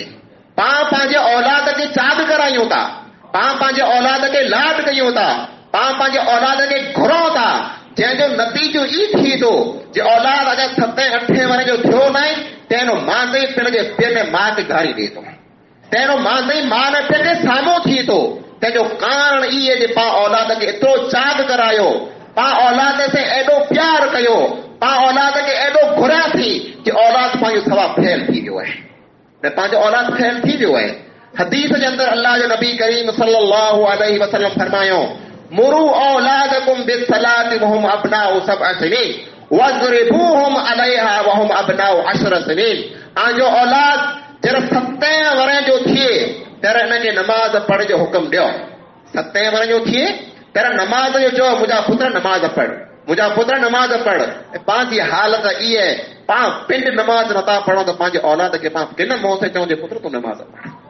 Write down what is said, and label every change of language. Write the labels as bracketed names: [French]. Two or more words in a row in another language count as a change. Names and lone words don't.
[Sindhi] पाण पंहिंजे औलाद खे चाग करायूं था, पाण पंहिंजे औलाद खे लाड कयूं था, पाण पंहिंजे औलाद खे घुरूं था, जंहिंजो नतीजो ई थी थो जे औलाद अगरि 7-8 वरे जो थियो न आहे तंहिंजो मांदे पंहिंजे पीउ ने माउ खे गारी ॾिए थो, तंहिंजो मांदे माउ ने पंहिंजे साम्हूं थी थो। तंहिंजो कारण इहे जे पाण औलाद खे एतिरो चाग करायो, पाण औलाद से एॾो प्यार कयो, पाण औलाद खे एॾो घुरियासीं कि औलाद पंहिंजो सवा फैल थी वियो आहे, ऐं पंहिंजो औलाद फैल थी वियो आहे। हदीस जे अंदरि अल्लाह जो नबी करीम [Arabic] صلى الله عليه وسلم फरमायो, مروا أولادكم بالصلاة وهم أبناء 7 سنين واضربوهم عليها وهم أبناء 10 سنين. [Sindhi] आंजो औलाद जॾहिं 7 वरे जो थिए ત્યારે हिनखे नमाज़ पढ़ जो हुकुम ॾियो। 7 वरे जो थिए ત્યારે नमाज़ जो चओ, मुंहिंजा पुत्र नमाज़ पढ़, मुंहिंजा पुत्र नमाज़ पढ़। ऐं पंहिंजी हालत इहा आहे, पाण पिंड नमाज़ नथा पढ़ूं त पंहिंजे औलाद खे पाण किन मुंहं से चऊं जे पुत्र तूं नमाज़ पढ़।